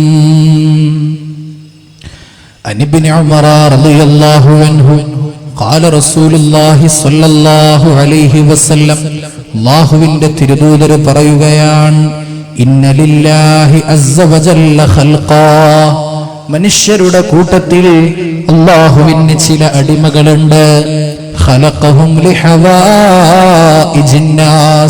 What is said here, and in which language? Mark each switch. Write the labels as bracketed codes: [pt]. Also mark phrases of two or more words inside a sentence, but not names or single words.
[ar] عن ابن عمر رضي الله عنه قال رسول الله صلى الله عليه وسلم. [ml] അല്ലാഹുവിന്റെ തിരുദൂതർ പറയുകയാണ്, [ar] إن لله عز وجل خلقا. [ml] മനുഷ്യരുടെ കൂട്ടത്തിൽ അല്ലാഹുവിന് ചില അടിമകളുണ്ട്. [ar] خلقهم لحوائج الناس.